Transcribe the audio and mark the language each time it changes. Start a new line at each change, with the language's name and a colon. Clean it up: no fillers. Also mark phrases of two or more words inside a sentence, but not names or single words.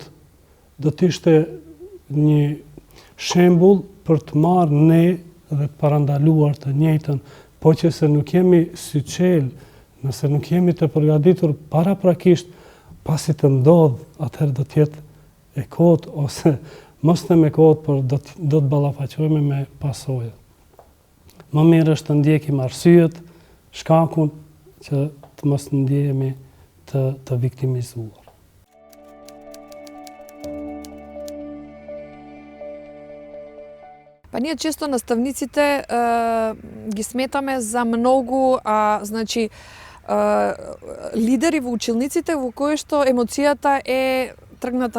Albanian: do të ishte një shembull për të marrë ne dhe të parandaluar të njëjtën, po që se nuk jemi syçel, nëse nuk jemi të përgatitur paraprakisht, pasi të ndodh, atëherë do të jetë e kotë ose mos të me kotë, por do të ballafaqohemi me pasojat. Më mirë është të ndjekim arsyet, shkakun që të mos ndjehemi të viktimizuar.
Macedonian: Па ние често наставниците ги сметаме за многу значи лидери во училниците во кои што емоцијата е тргната